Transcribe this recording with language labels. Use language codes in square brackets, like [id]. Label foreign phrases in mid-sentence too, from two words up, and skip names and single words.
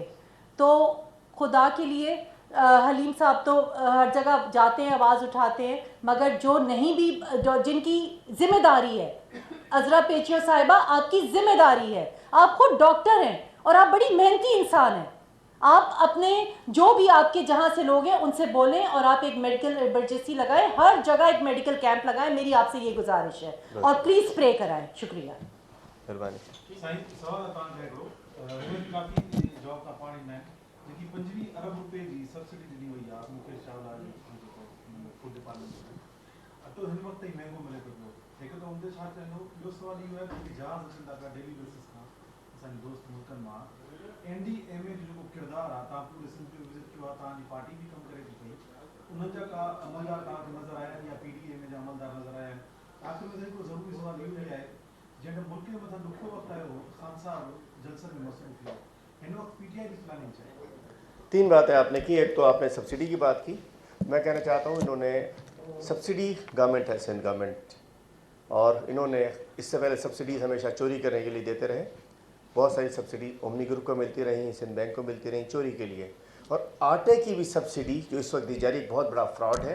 [ur] تو خدا کے لیے حلیم صاحب تو ہر جگہ جاتے ہیں، آواز اٹھاتے ہیں، مگر جو نہیں بھی، جو جن کی ذمہ داری ہے، عذرا پیچوہو صاحبہ آپ کی ذمہ داری ہے، آپ خود ڈاکٹر ہیں اور آپ بڑی محنتی انسان ہیں. آپ اپنے جو بھی آپ کے جہاں سے لوگ ہیں ان سے بولیں اور آپ ایک [en] medical emergency [ur] لگائیں، ہر جگہ ایک [en] medical camp [ur] لگائیں. میری آپ سے یہ گزارش ہے، اور [en] please spray [ur] کرائیں. شکریہ, مہربانی. [sd] जॉब का पाणी न जेकी 25 अरब रुपए जी सब्सिडी ॾिनी वई आहे मुकेश चावला जी [en] food department [sd] में, तो हिन वक़्त ताईं महांगो मिले थो पियो। हिकु त उनते छा चवंदो, ॿियो सुवाल इहो आहे कि जहाज़ अचनि था पिया [en] daily basis [sd] खां असांजे दोस्त मुल्कनि मां। NDMA जो जेको किरदारु आहे, तव्हां पूरे सिंध में विज़िट कयो आहे, तव्हांजी पार्टी बि कमु करे थी पई, उन्हनि जा का अमलदार तव्हांखे नज़र आया आहिनि या PDMA जा अमलदार नज़र आया आहिनि? आख़िर में हिकिड़ो ज़रूरी सुवाल इहो ई आहे, जॾहिं मुल्क जे मथां ॾुखियो वक़्तु आयो हो, ख़ान साहब जलसनि में मसरूफ़ हुआ, हिन वक़्तु PTI जी प्लानिंग छा आहे? [ur] 3 باتیں آپ نے کی. ایک تو آپ نے سبسڈی کی بات کی۔ میں کہنا چاہتا ہوں، انہوں نے سبسڈی، گورنمنٹ ہے سندھ گورنمنٹ، اور انہوں نے اس سے پہلے سبسڈیز ہمیشہ چوری کرنے کے لیے دیتے رہے. بہت ساری سبسڈی اومنی گروپ کو ملتی رہی، سندھ بینک کو ملتی رہی چوری کے لیے. اور آٹے کی بھی سبسڈی جو اس وقت دی جا رہی، ایک بہت بڑا فراڈ ہے.